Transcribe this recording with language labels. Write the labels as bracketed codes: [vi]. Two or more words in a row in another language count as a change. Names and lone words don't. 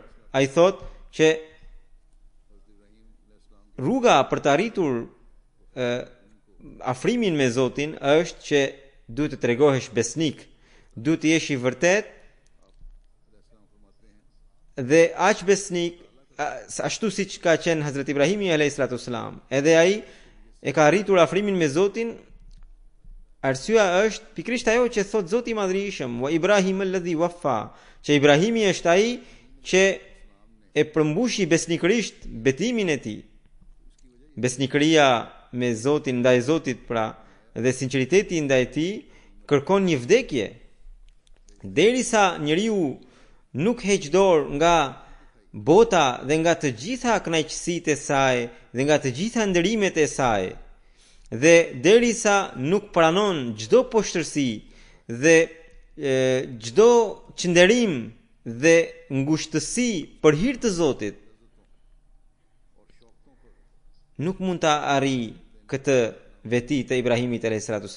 [sq] Ai thot që rruga për të arritur afrimin me Zotin është që duhet të tregohesh besnik, duhet të jesh i vërtet dhe aq besnik ashtu siç ka qenë Hazrat Ibrahimi [ar] عليه الصلاة والسلام. [sq] Edhe ai e ka arritur afrimin me Zotin. Arsyeja është pikërisht ajo që thot Zoti i Madhërisëm, [ar] وإبراهيم الذي وفى, [sq] që Ibrahimi është ai që e përmbushi besnikërisht betimin e tij. Besnikëria me Zotin, ndaj Zotit, pra, dhe sinqeriteti ndaj tij kërkon një vdekje. Derisa njeriu nuk heq dorë nga bota dhe nga të gjitha kënaqësitë e saj dhe nga të gjitha ndërimet e saj, Dhe derisa nuk pranon çdo poshtërsi dhe çdo qënderim dhe ngushtësi për hir të Zotit, nuk mund ta arrijë këtë veti të Ibrahimit a.s.